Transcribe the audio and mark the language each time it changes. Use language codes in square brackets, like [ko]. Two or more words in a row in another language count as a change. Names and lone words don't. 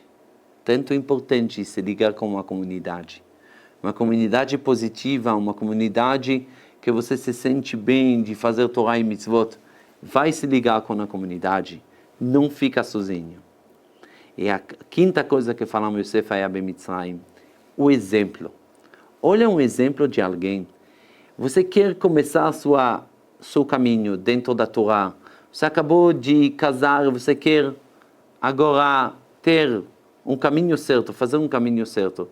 [pt] Tanto importante se ligar com uma comunidade. Uma comunidade positiva, uma comunidade que você se sente bem de fazer Torá e Mitzvot. Vai se ligar com a comunidade. Não fica sozinho. E a quinta coisa que falamos, [he] Yosef היה במצרים, [pt] o exemplo. Olha um exemplo de alguém. Você quer começar seu caminho dentro da Torá. Você acabou de casar, você quer agora ter um caminho certo, fazer um caminho certo.